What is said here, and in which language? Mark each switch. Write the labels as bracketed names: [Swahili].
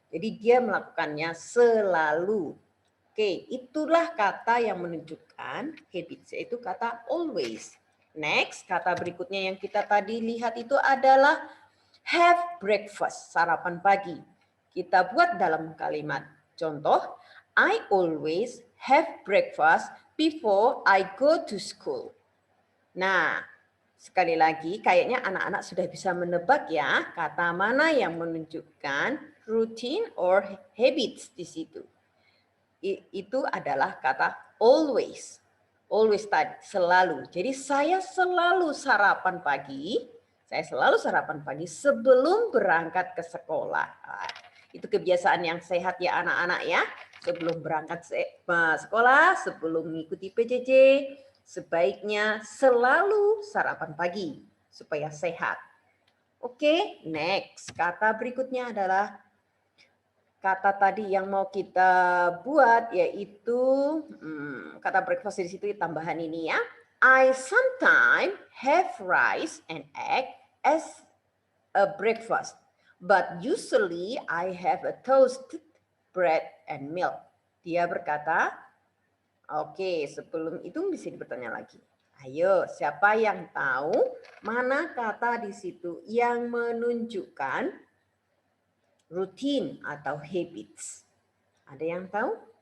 [Indonesian] Jadi dia melakukannya selalu. Oke, itulah kata yang menunjukkan habits, yaitu kata always. Next, kata berikutnya yang kita tadi lihat itu adalah have breakfast, sarapan pagi. Kita buat dalam kalimat. Contoh, [English] I always have breakfast before I go to school. [Indonesian] Nah, sekali lagi kayaknya anak-anak sudah bisa menebak ya kata mana yang menunjukkan [English] routine or habits [Indonesian] di situ. Itu adalah kata always. Always tadi, selalu. Jadi saya selalu sarapan pagi. Saya selalu sarapan pagi sebelum berangkat ke sekolah. Nah, itu kebiasaan yang sehat ya anak-anak ya. Sebelum berangkat sekolah, sebelum mengikuti PJJ, sebaiknya selalu sarapan pagi supaya sehat. [English] Oke, next. [Indonesian] Kata berikutnya adalah kata tadi yang mau kita buat yaitu kata breakfast di situ tambahan ini ya. [English] I sometimes have rice and egg as a breakfast, but usually I have a toasted bread and milk. [Indonesian] Dia berkata, oke, sebelum itu bisa bertanya lagi. Ayo, siapa yang tahu mana kata di situ yang menunjukkan routine atau habits? Ada yang tahu?